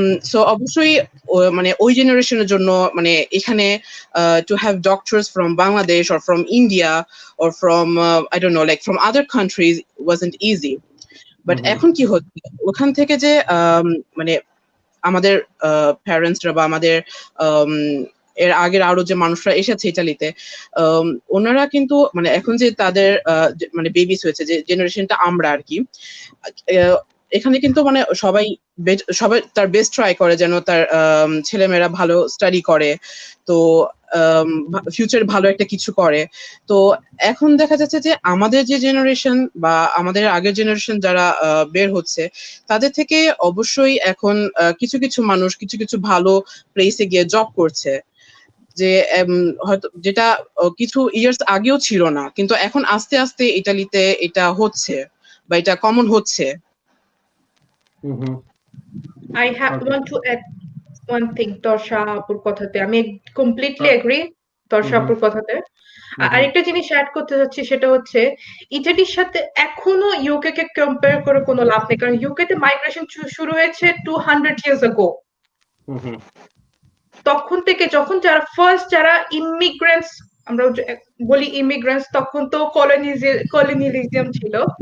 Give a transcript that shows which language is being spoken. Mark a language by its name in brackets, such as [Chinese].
[English] So অবশ্যই মানে ওই জেনারেশনের জন্য মানে এখানে to have doctors from Bangladesh or from India or from I don't know, like from other countries wasn't easy. [Bangla] But এখন কি হচ্ছে, ওখান থেকে যে মানে আমাদের প্যারেন্টসরা বা আমাদের এর আগের আরো যে মানুষরা এসেছে ইটালিতে, ওনারা কিন্তু মানে এখন যে তাদের মানে বেবিস হয়েছে, যে জেনারেশনটা আমরা আর কি, এখানে কিন্তু মানে সবাই তার বেস্ট ট্রাই করে যেন তার ছেলেমেয়েরা ভালো স্টাডি করে। তো ফিউচারে ভালো একটা কিছু করে। তো এখন দেখা যাচ্ছে যে আমাদের যে জেনারেশন বা আমাদের আগের জেনারেশন যারা বের হচ্ছে, তাদের থেকে অবশ্যই এখন কিছু কিছু মানুষ কিছু কিছু ভালো প্লেসে গিয়ে জব করছে, যে হয়তো যেটা কিছু ইয়ার্স আগেও ছিল না, কিন্তু এখন আস্তে আস্তে ইতালিতে এটা হচ্ছে বা এটা কমন হচ্ছে। [English] Okay. want to add one thing Torsha আপুর কথাতে। [Bangla] আমি completely agree তর্ষা আপুর কথাতে। আরেকটা জিনিস অ্যাড করতে চাচ্ছি, সেটা হচ্ছে ইটালির সাথে এখনো ইউকে কে কম্পেয়ার করে কোনো লাভ নেই, কারণ ইউকে তে মাইগ্রেশন শুরু হয়েছে 200 years ago। তখন থেকে যখন যারা ইমিগ্রেন্টস, আমরা বলি ইমিগ্রেন্টস, তখন তো কলোনিয়ালিজম ছিল।